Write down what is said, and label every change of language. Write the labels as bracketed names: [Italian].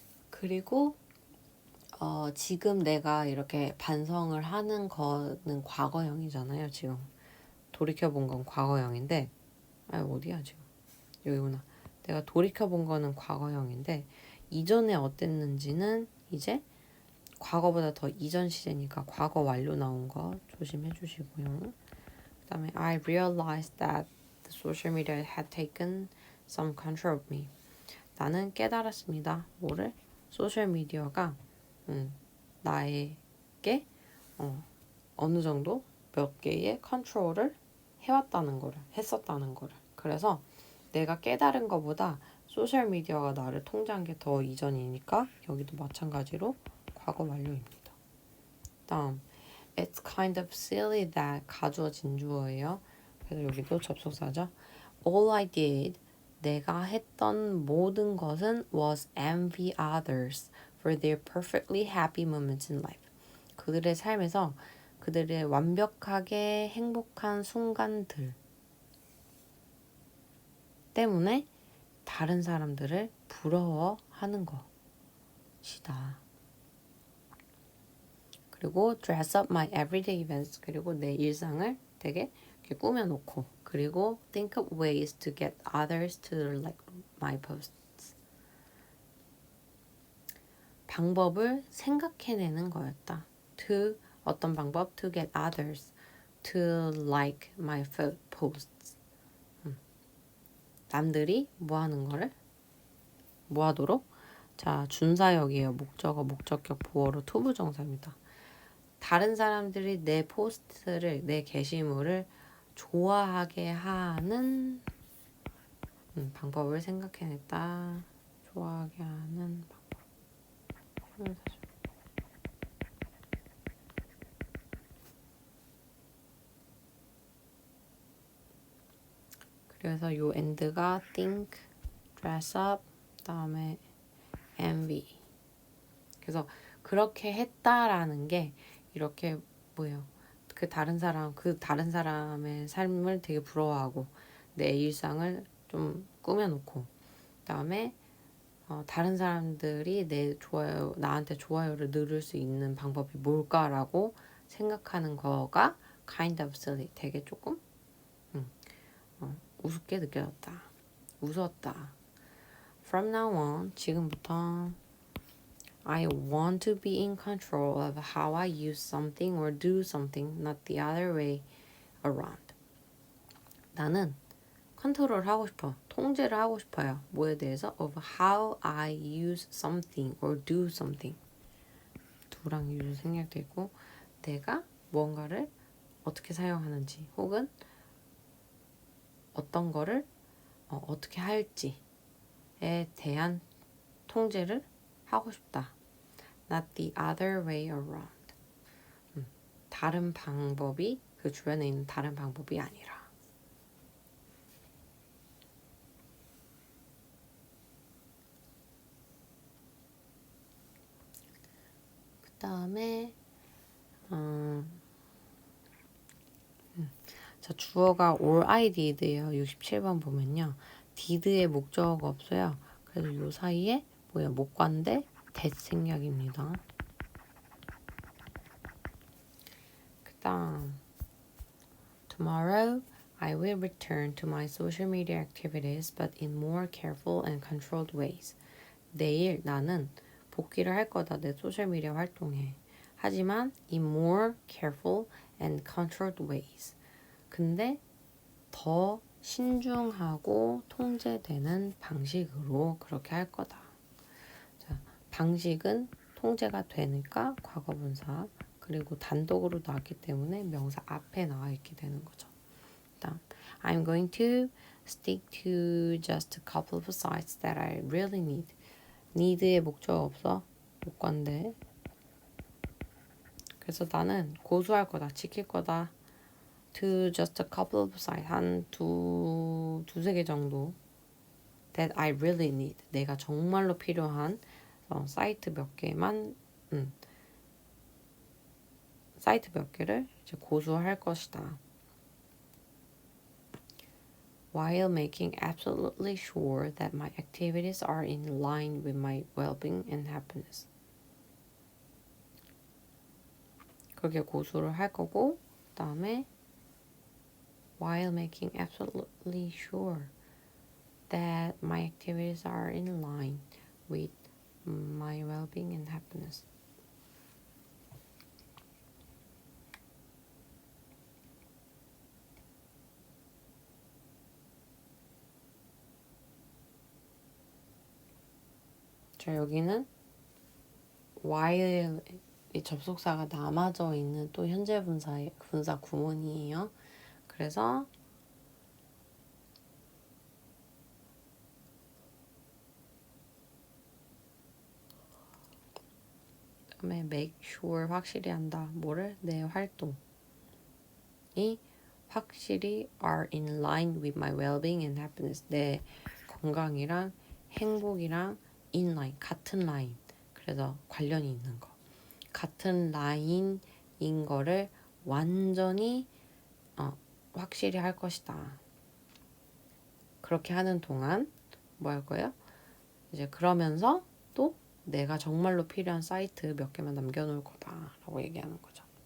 [Korean] 그리고 지금 내가 이렇게 반성을 하는 거는 과거형이잖아요. 지금 돌이켜본 건 과거형인데 어디야 지금? 여기구나. 내가 돌이켜본 거는 과거형인데 이전에 어땠는지는 이제 과거보다 더 이전 시제니까 과거 완료 나온 거 조심해 주시고요. 그 다음에 [English] I realized that the social media had taken some control of me. [Korean] 나는 깨달았습니다. 뭐를? 소셜미디어가 나에게 어느 정도 몇 개의 컨트롤을 했었다는 거를. 그래서 내가 깨달은 것보다 소셜미디어가 나를 통제한 게 더 이전이니까 여기도 마찬가지로 과거 완료입니다. 다음 [English] It's kind of silly that [Korean] 가주어 진주어예요. 그래서 여기도 접속사죠. [English] All I did [Korean] 내가 했던 모든 것은 [English] was envy others for their perfectly happy moments in life. [Korean] 그들의 삶에서 그들의 완벽하게 행복한 순간들 때문에 다른 사람들을 부러워하는 것이다. [English] 그리고 dress up my everyday events. [Korean] 그리고 내 일상을 되게 이렇게 꾸며놓고 그리고 [English] think of ways to get others to like my posts. [Korean] 방법을 생각해내는 거였다. to 어떤 방법? [English] to get others to like my posts. [Korean] 남들이 뭐 하는 거를? 뭐 하도록? 자, 준사역이에요. 목적어, 목적격, 보어로 투부정사입니다. 다른 사람들이 내 포스트를, 내 게시물을 좋아하게 하는 방법을 생각해냈다. 좋아하게 하는 방법. 그래서 요 end가 think, dress up, 그다음에 envy. 그래서 그렇게 했다라는 게 이렇게 뭐예요? 그 다른 사람의 삶을 되게 부러워하고 내 일상을 좀 꾸며놓고 그다음에 다른 사람들이 나한테 좋아요를 누를 수 있는 방법이 뭘까라고 생각하는 거가 [English] kind of silly. [Korean] 되게 조금 우습게 느껴졌다. 웃었다. [English] From now on, [Korean] 지금부터 [English] I want to be in control of how I use something or do something, not the other way around. [Korean] 나는 컨트롤하고 싶어. 통제를 하고 싶어요. 뭐에 대해서? [English] Of how I use something or do something. [Korean] do랑 use 생략돼 있고 내가 무언가를 어떻게 사용하는지 혹은 어떤 거를 어떻게 할지에 대한 통제를 하고 싶다. [English] Not the other way around. [Korean] 다른 방법이 그 주변에 있는 다른 방법이 아니라. 그 다음에 자, 주어가 all I did예요. 67번 보면요. did의 목적어가 없어요. 그래서 요 사이에 뭐야 목관대 that 생략입니다. [English] 그 다음 Tomorrow I will return to my social media activities but in more careful and controlled ways. [Korean] 내일 나는 복귀를 할 거다. 내 소셜미디어 활동에. 하지만 [English] in more careful and controlled ways. [Korean] 근데 더 신중하고 통제되는 방식으로 그렇게 할 거다. 자, 방식은 통제가 되니까 과거분사 그리고 단독으로 나왔기 때문에 명사 앞에 나와 있게 되는 거죠. [English] 다음, I'm going to stick to just a couple of sites that I really need. [Korean] need의 목적 없어. 못 관대. 그래서 나는 고수할 거다. 지킬 거다. [English] to just a couple of sites. [Korean] 한 두세 개 정도. [English] that I really need. [Korean] 내가 정말로 필요한 사이트 몇 개만 사이트 몇 개를 이제 고수할 것이다. [English] While making absolutely sure that my activities are in line with my well-being and happiness. [Korean] 그렇게 고수를 할 거고 그 다음에 [English] while making absolutely sure that my activities are in line with my well-being and happiness. [Korean] 자, 여기는 while 이 접속사가 남아져 있는 또 현재 분사 구문이에요. 그래서 그다음에 make sure 확실히 한다. 뭐를? 내 활동이 확실히 [English] are in line with my well-being and happiness. [Korean] 내 건강이랑 행복이랑 [English] in line, [Korean] 같은 라인. 그래서 관련이 있는 거. 같은 라인인 거를 완전히 확실히 할 것이다. 그렇게 하는 동안 뭐 할 거예요? 이제 그러면서 또 내가 정말로 필요한 사이트 몇 개만 남겨놓을 거다라고 얘기하는 거죠.